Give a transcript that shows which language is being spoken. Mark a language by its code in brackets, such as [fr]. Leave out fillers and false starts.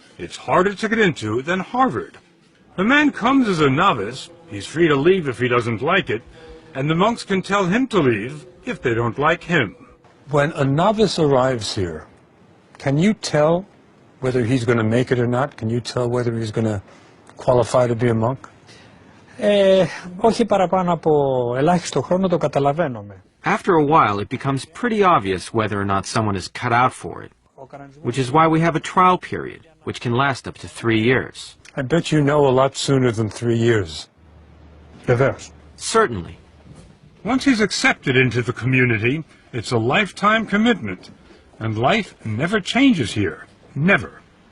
[en] It's harder to get into than Harvard. The man comes as a novice, he's free to leave if he doesn't like it, and the monks can tell him to leave if they don't like him. When a novice arrives here, can you tell whether he's going to make it or not? Can you tell whether he's going to qualify to be a monk? [el] Όχι παραπάνω από ελάχιστο χρόνο το καταλαβαίνουμε. [en] After a while, it becomes pretty obvious whether or not someone is cut out for it, which is why we have a trial period, which can last up to 3 years. I bet you know a lot sooner than 3 years. Reverse. Certainly. Once he's accepted into the community, it's a lifetime commitment, and life never changes here. Never.